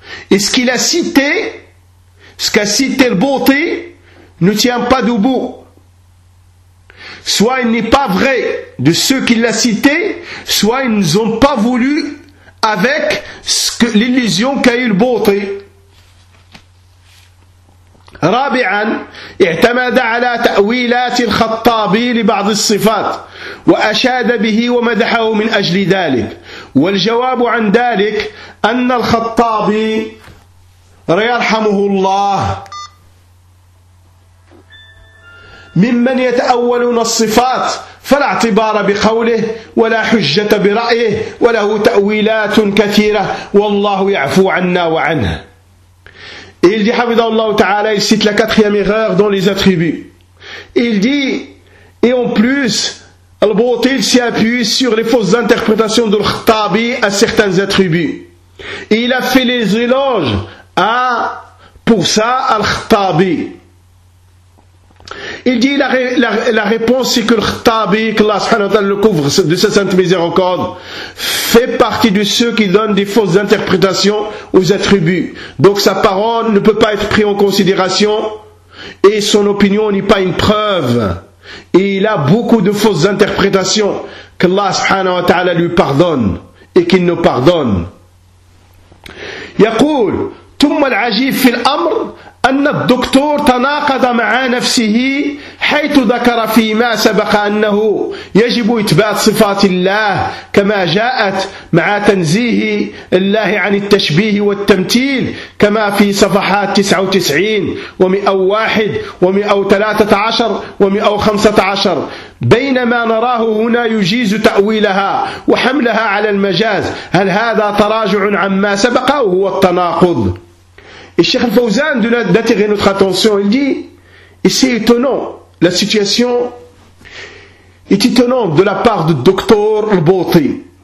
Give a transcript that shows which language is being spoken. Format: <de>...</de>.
<fr>Et ce qu'il a cité, ce qu'a cité le bonté, ne tient pas debout. Soit il n'est pas vrai de ceux qui l'ont cité, soit ils n'ont pas voulu avec l'illusion qu'a eu le bonté.</fr> <ar>رابعا اعتمد على تأويلات الخطابي لبعض الصفات وأشاد به ومدحه من أجل ذلك والجواب عن ذلك أن الخطابي يرحمه الله ممن يتأولون الصفات فلا اعتبار بقوله ولا حجة برأيه وله تأويلات كثيرة والله يعفو عنا وعنه.</ar> <fr>Et il dit, Hafidhahullah Ta'ala, il cite la quatrième erreur dans les attributs. Il dit, et en plus, Al-Bouti s'y appuie sur les fausses interprétations de l'Khattabi à certains attributs. Et il a fait les éloges à, pour ça, Al-Khattabi. Il dit, la réponse c'est que l'Khattabi, que Allah subhanahu wa ta'ala le couvre de sa sainte miséricorde, fait partie de ceux qui donnent des fausses interprétations aux attributs. Donc sa parole ne peut pas être prise en considération et son opinion n'est pas une preuve. Et il a beaucoup de fausses interprétations. Que Allah subhanahu wa ta'ala lui pardonne et qu'il nous pardonne.</fr> <ar>Yaqul, tumma al-ajib fil amr. أن الدكتور تناقض مع نفسه حيث ذكر فيما سبق أنه يجب إثبات صفات الله كما جاءت مع تنزيه الله عن التشبيه والتمثيل كما في صفحات 99 و101 و113 و115 بينما نراه هنا يجيز تأويلها وحملها على المجاز هل هذا تراجع عما سبق أو هو التناقض.</ar> <fr>Et Cheikh Al-Fawzan, d'attirer notre attention, il dit, et c'est étonnant, la situation est étonnante de la part du docteur Al-Bouti.</fr>